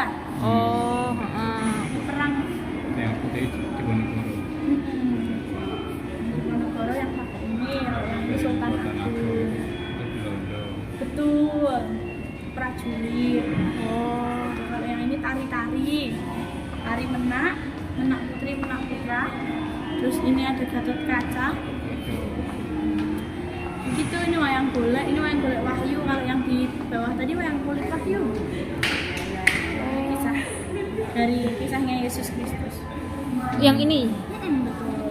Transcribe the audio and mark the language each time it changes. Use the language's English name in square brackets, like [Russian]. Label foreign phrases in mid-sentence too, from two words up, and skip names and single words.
[Indonesian] Oh, Perang Yang putih Diponegoro. Diponegoro yang pakai ini, yang Sultan Agung. Betul. Prajurit. Oh, kalau yang ini tari menak putri, menak putra. Terus ini ada Gatot Kaca. Begitu, ini wayang golek Wahyu. Kalau yang di bawah tadi wayang kulit Wahyu. Kisah dari kisahnya Yesus Kristus. Yang ini. Betul.